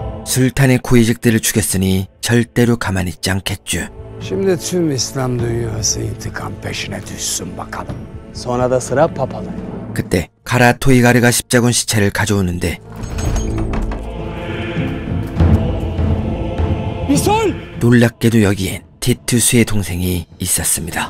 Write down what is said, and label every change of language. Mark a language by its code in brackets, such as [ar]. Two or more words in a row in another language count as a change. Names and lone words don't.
[ko] 술탄의 고위직들을 죽였으니 절대로 가만히 있지 않겠죠. [tr] Şimdi tüm İslam dünyası intikam peşine düşsün bakalım. Sonra da sıra papalı. [ko] 그때 가라 토이가르가 십자군 시체를 가져오는데 놀랍게도 여기엔 티투스의 동생이 있었습니다.